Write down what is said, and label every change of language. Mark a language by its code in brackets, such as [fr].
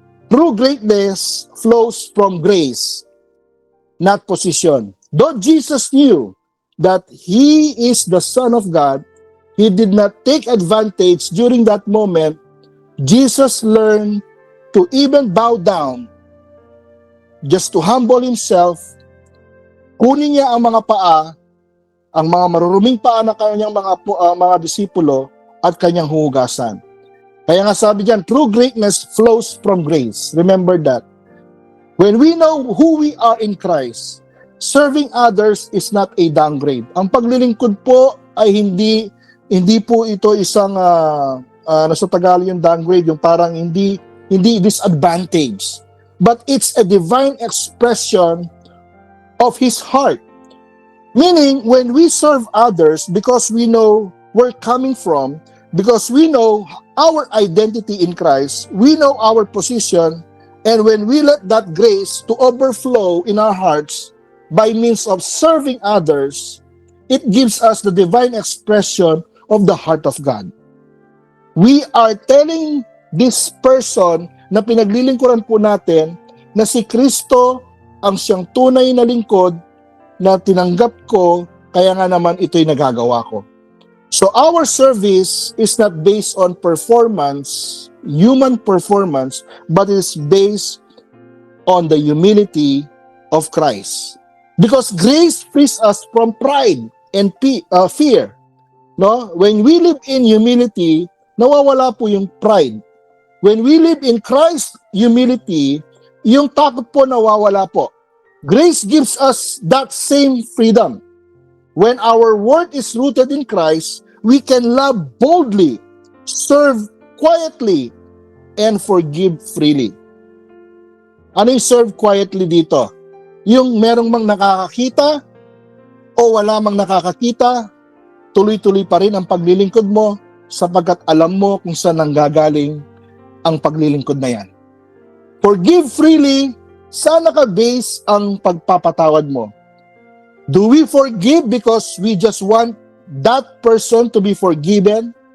[en] True greatness flows from grace, not position. Though Jesus knew that he is the Son of God, he did not take advantage during that moment. Jesus learned to even bow down, just to humble himself. [tl] Kunin niya ang mga paa, ang mga maruruming paa ng kanyang mga disipulo at kanyang huhugasan. Kaya nga sabi diyan, [en] true greatness flows from grace. Remember that. When we know who we are in Christ, serving others is not a downgrade. [tl] Ang paglilingkod po ay hindi po ito isang nasa Tagalog yung downgrade, yung parang hindi disadvantage. [en] But it's a divine expression of his heart. Meaning, when we serve others because we know where we're coming from, because we know our identity in Christ, we know our position, and when we let that grace to overflow in our hearts by means of serving others, it gives us the divine expression of the heart of God. We are telling this person [tl] na pinaglilingkuran po natin na si Kristo ang siyang tunay na lingkod na tinanggap ko, kaya nga naman ito'y nagagawa ko. [en] So our service is not based on performance, human performance, but is based on the humility of Christ. Because grace frees us from pride and fear. No? When we live in humility, [tl] nawawala po yung [en] pride. When we live in Christ's humility, [tl] yung takot po nawawala po. [en] Grace gives us that same freedom. When our work is rooted in Christ, we can love boldly, serve quietly, and forgive freely. [tl] Ano yung [en] serve quietly [tl] dito? Yung merong mang nakakakita o wala mang nakakakita, tuloy-tuloy pa rin ang paglilingkod mo sapagkat alam mo kung saan nanggagaling ang paglilingkod na yan. [en] Forgive freely, [tl] saan naka-base ang pagpapatawad mo? [en] Do we forgive because we just want that person to be forgiven?